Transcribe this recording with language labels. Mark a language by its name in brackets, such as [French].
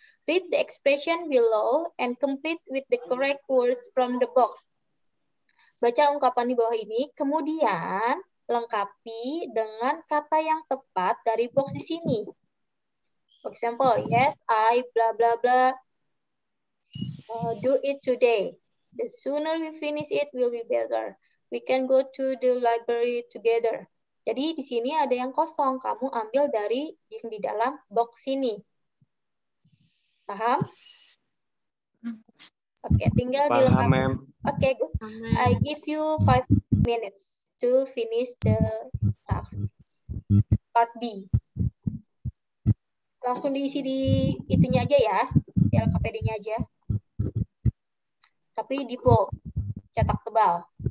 [English] Read the expression below and complete with the correct words from the box. [Indonesian] Baca ungkapan di bawah ini, kemudian lengkapi dengan kata yang tepat dari box di sini. [English] For example, yes, I blah blah blah do it today. The sooner we finish it will be better. We can go to the library together. [Indonesian] Jadi di sini ada yang kosong, kamu ambil dari yang di dalam box sini. Paham? Oke, tinggal dilengkapi. [English] Oke, good. I give you 5 minutes to finish the task. Part B. [Indonesian] Langsung diisi di itunya aja ya, di LKPD-nya aja. Tapi di bold, cetak tebal.